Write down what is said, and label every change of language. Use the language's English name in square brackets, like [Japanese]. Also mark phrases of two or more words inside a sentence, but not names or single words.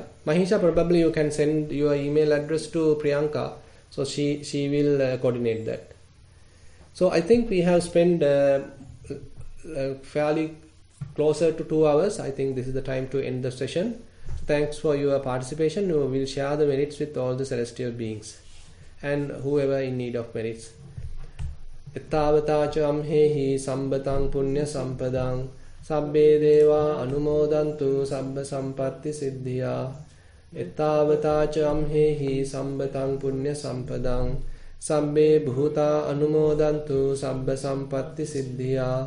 [English] Mahisha, probably you can send your email address to Priyanka, so she will coordinate that. So I think we have spent fairly closer to 2 hours. I think this is the time to end the session. Thanks for your participation. We will share the merits with all the celestial beings and whoever in need of merits. [Pali] Ettavata hehi sambatang punya sampadang sabbe deva anumodantu sabba sampatti siddhya. Ettavata hehi sambatang punya sampadang sabbe bhuta anumodantu sabba sampatti siddhya.